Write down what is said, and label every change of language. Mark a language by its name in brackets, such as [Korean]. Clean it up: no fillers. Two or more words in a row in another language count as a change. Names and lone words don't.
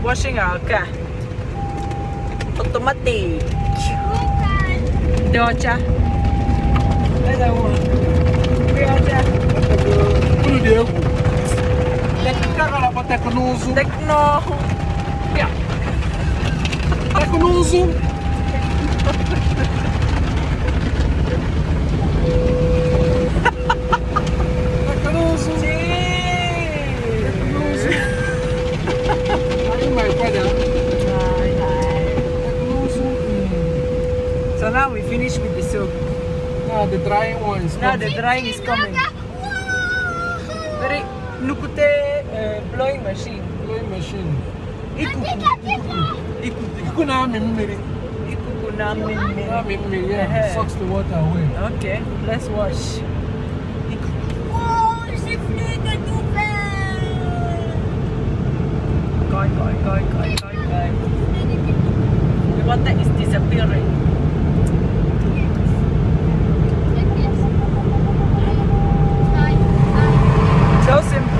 [English] Washing our car. Automatic. Doja. That's our one. Doja. [Igbo] Unu dị egwu. Teknikal teknụzụ. [English] Techno. Yeah. [Igbo] Teknụzụ. Teknụzụ. Teknụzụ. Anyị ma ịkwada. Teknụzụ. [English] So now we finish with the soap. Now the drying one is Now coming. the drying is coming. Very nukute blowing machine. Blowing machine. [Igbo] Ikuku. Ikuku na-amị mmiri. Ikuku na mmiri. Na-amị mmiri, [English] yeah. Sucks the water away. Okay, let's wash. Ikuku. Koi. The water is disappearing. So simple.